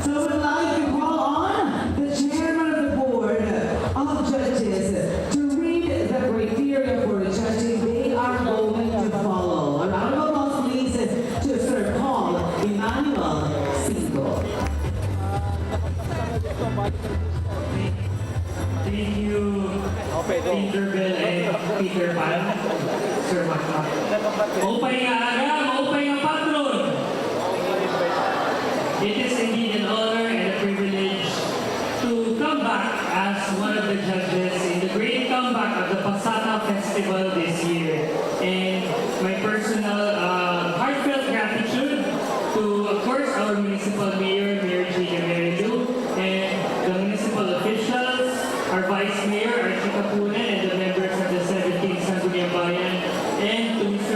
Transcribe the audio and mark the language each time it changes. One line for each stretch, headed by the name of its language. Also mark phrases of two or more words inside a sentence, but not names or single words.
English: So we'd like to call on the chairman of the board of judges to read the criteria for judging they are going to follow. A round of applause, please, to Sir Paul Emmanuel Cinco. Thank you, Peter Bell and Peter Pan. Sir Maka.
Waray: Maupay nga aga, maupay nga patron.
English: It is indeed an honor and a privilege to come back as one of the judges in the great comeback of the Pasaka Festival this year. And my personal heartfelt gratitude to, of course, our municipal mayor, Mayor Gina Merilu, and the municipal officials, our Vice Mayor, Archie Capunan, and the members of the 17th Sangguniang Bayan, and to Mr.